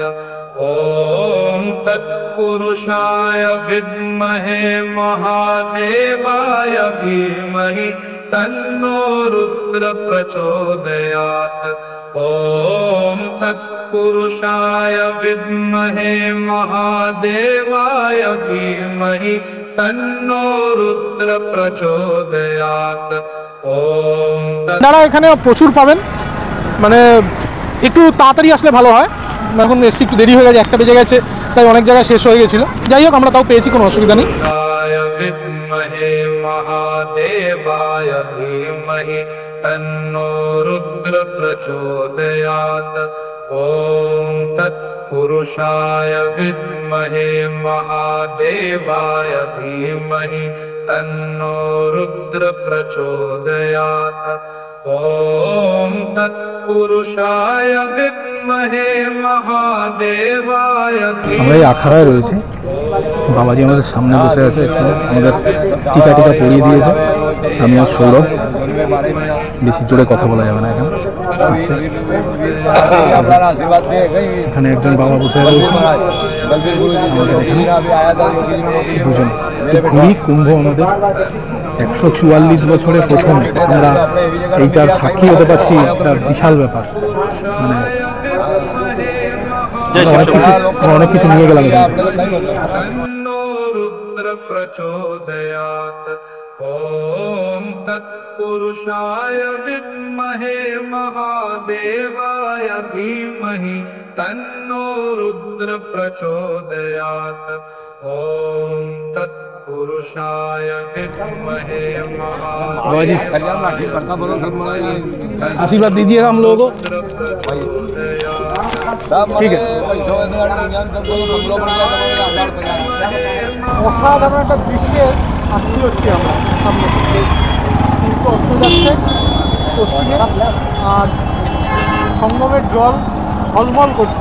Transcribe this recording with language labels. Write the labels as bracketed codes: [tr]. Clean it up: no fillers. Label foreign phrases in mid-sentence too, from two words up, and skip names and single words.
[sa] ॐ तत्पुरुषाय विद्महे महादेवाय धीमहि तन्नो रुद्र प्रचोदयात्। ॐ तत्पुरुषाय विद्महे महादेवाय धीमहि तन्नो रुद्र प्रचोदयात्। [bn] আপনারা এখানে প্রচুর পাবেন, মানে একটু তাড়াতাড়ি আসলে ভালো হয়। এখন এসছি একটু দেরি হয়ে গেছে, 1টা বেজে গেছে, তাই অনেক জায়গায় শেষ হয়ে গেছিলো। যাই হোক, আমরা তাও পেয়েছি, কোনো অসুবিধা নেই। [sa] विद्महे महादेवाय धीमहि तन्नो रुद्र प्रचोदयात्। ॐ तत्पुरुषाय विद्महे महादेवाय धीमहि तन्नो रुद्र प्रचोदयात्। ॐ तत्पुरुषाय विद्महे महादेवाय। [bn] আমরা এই আখাড়ায় রয়েছি, বাবাজি আমাদের সামনে বসে আছে, একটু আমাদের টিকা পরিয়ে দিয়েছে। আমি আর সৌরভ, বেশি জোরে কথা বলা যাবে না এখানে। এখানে একজন বাবা বসে রয়েছে, দুজন। ঘুরি কুম্ভ আমাদের 144 বছরে প্রথম আমরা এইটার সাক্ষী হতে পারছি, একটা বিশাল ব্যাপার। মানে অনেক কিছু নিয়ে গেলাম। [sa] ॐ तत्पुरुषाय विद्महे महादेवाय धीमहि तन्नो रुद्र प्रचोदयात्। ॐ तत्पुरुषाय विद्महे [hi] बाबाजी आशीर्वाद दीजिएगा हम लोगों को। [bn] ঠিক আছে। অসাধারণ একটা দৃশ্যের সাক্ষী হচ্ছি আমরা। সামনে সূর্য অস্ত যাচ্ছে, পশ্চিমে, আর সঙ্গমের জল ঝলমল করছে।